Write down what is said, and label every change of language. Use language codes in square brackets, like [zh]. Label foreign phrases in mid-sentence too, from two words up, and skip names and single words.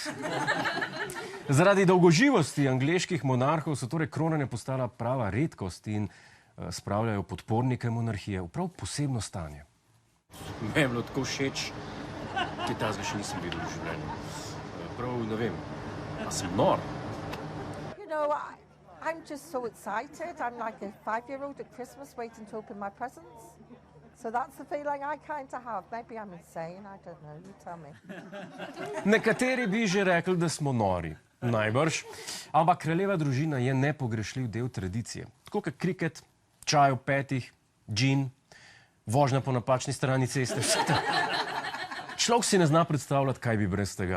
[sl] Zaradi dolgoživosti angleških monarhov so torej kronanja postala prava redkost in spravljajo podpornike monarhije v prav posebno stanje. Me je bilo tako všeč, kaj tazga še nisem videl v življenju. Prav, ne vem, a sem nor? [en] You know, I'm just so excited. I'm like a 5-year-old at Christmas waiting to open my presents. So that's the feeling I kind of have. Maybe I'm insane, I don't know, you tell me. [sl] Nekateri bi že rekli, da smo nori. Najbrž. Ampak kraljeva družina je nepogrešljiv del tradicije. Tako kot kriket, čaj ob petih, džin, vožnja po napačni strani ceste, vse to. Človek si ne zna predstavljati, kaj bi brez tega.